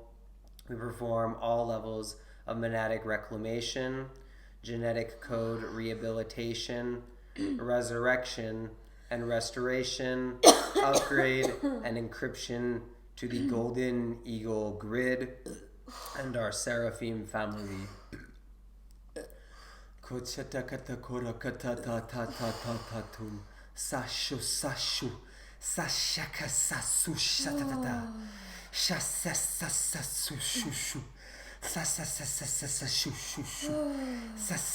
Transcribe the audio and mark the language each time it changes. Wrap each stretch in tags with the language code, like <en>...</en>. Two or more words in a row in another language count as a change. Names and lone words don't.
<en>We perform all levels of monadic reclamation, genetic code rehabilitation, resurrection, and restoration, upgrade, and encryption to the Golden Eagle grid and our Seraphim family. Sashu sashu sashaka sasu shatatata shasasasasu shushu sasasasasu shushu</en>